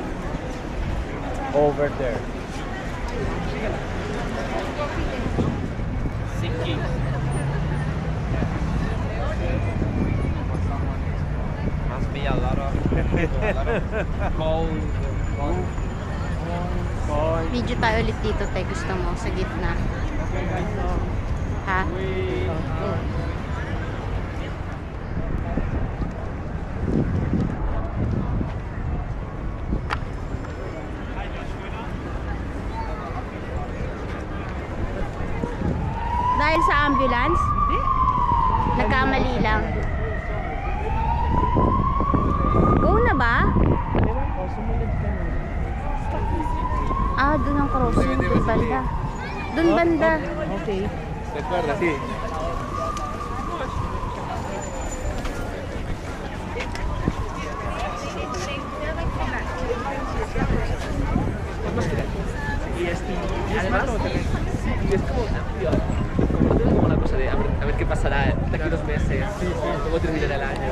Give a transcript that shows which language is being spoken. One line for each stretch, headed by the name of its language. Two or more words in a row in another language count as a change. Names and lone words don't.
English: Over there. Sinking. Must be a lot of cold.
Filipino: Video tayo ulit dito, te. Gusto mo, sa gitna. Ha? Dahil sa ambulance? Hindi. Nagkamali lang. Go na ba? Ah, doon ang crossing. Doon banda. Doon banda. Okay.
Spanish: Recuerda, sí. Además, es como una cosa de a ver qué pasará de aquí a 2 meses, cómo terminará el año.